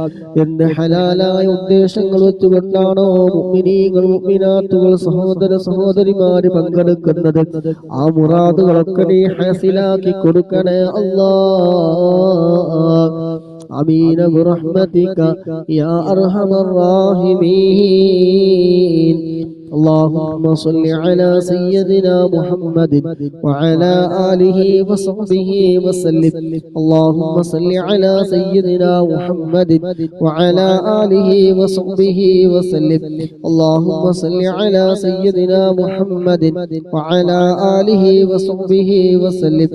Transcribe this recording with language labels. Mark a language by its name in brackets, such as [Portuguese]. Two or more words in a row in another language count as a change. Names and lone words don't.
[Malayalam] എന്ത് ഹലാലായ ഉദ്ദേശങ്ങൾ വെച്ചുകൊണ്ടാണോ മുഅ്മിനീങ്ങൾ മുഅ്മിനാത്തുകൾ സഹോദര സഹോദരിമാര് പങ്കെടുക്കുന്നത്, ആ മുറാദുകളൊക്കെ നീ ഹാസിലാക്കി കൊടുക്കണേ അല്ലാഹ്. [Arabic] آمين برحمتك يا أرحم الراحمين. اللهم صل على سيدنا محمد وعلى آله وصحبه وسلم. اللهم صل على سيدنا محمد وعلى آله وصحبه وسلم. اللهم صل على سيدنا محمد وعلى آله وصحبه وسلم.